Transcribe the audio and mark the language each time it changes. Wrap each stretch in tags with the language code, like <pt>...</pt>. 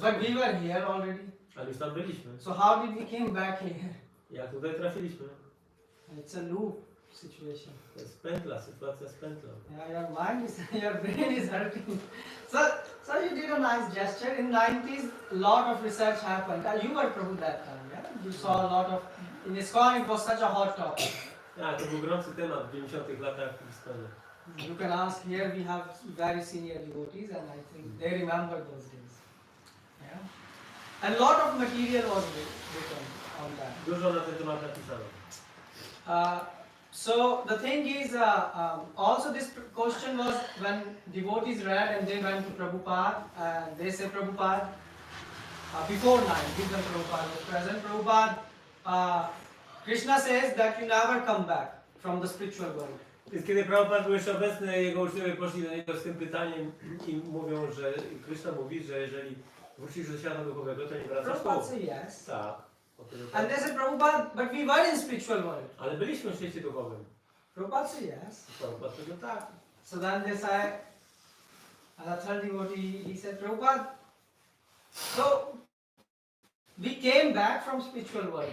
<en>But we were here already.</en> <pl>Ale już tam byliśmy.</pl> <en>So how did we came back here?</en> <pl>Jak tutaj trafiliśmy?</pl> <en>It's a loop situation.</en> <pl>To jest pętla, sytuacja z pętlą.</pl> <en>Yeah, your mind is, your brain is hurting. So you did a nice gesture. In 90s, a lot of research happened. You were Prabhu that time, yeah? You saw a lot of, in ISKCON it was such a hot topic.</en> <pl>Tak, to był gorący temat w 90 latach w Hiszpanii.</pl> <en>You can ask here, we have very senior devotees and I think they remember those days. Yeah? And lot of material was written on that.</en> <pl>Dużo na ten temat napisano.</pl> <en>So the thing is, also this question was when devotees read and they went to Prabhupada, and they said Prabhupada, before 9, Vision Prabhupada was present. Prabhupada, Krishna says that you never come back from the spiritual world.</en> <pl>Więc kiedy Prabhupada był jeszcze obecny, jego uczniowie poszli do niego z tym pytaniem i mówią, że Krishna mówi, że jeżeli wrócisz do świata duchowego, to nie wracasz</pl> <en>Prabhupada said yes.</en> <pl>Tak.</pl> <en>And they said, Prabhupada, but we were in spiritual world.</en> <pl>Ale byliśmy w świecie duchowym.</pl> <en>Prabhupada said yes.</en> <pl>Prabhupada powiedział tak.</pl> <en>So then they said, and the third devotee, he said, Prabhupada, so we came back from spiritual world</en>